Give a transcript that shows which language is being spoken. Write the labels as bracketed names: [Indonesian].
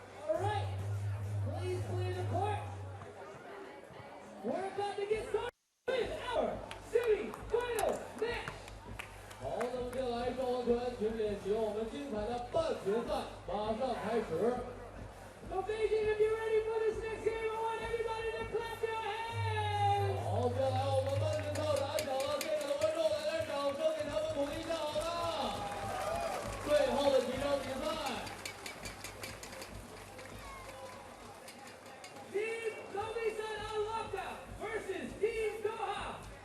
[English] All right, please clear the court. We're about to get started with our semi-final match. [Chinese] 好，那么接下来赵王权，请点起我们精彩的半决赛马上开始。 [English] So Beijing, if you're ready for this next game, I want everybody to clap your hands. [Chinese] 好，接下来我们半决赛打响了，现场的观众来点掌声，给他们鼓励一下，好吗？最后的几场比赛。 [English] Team LaoShan versus Team Doha.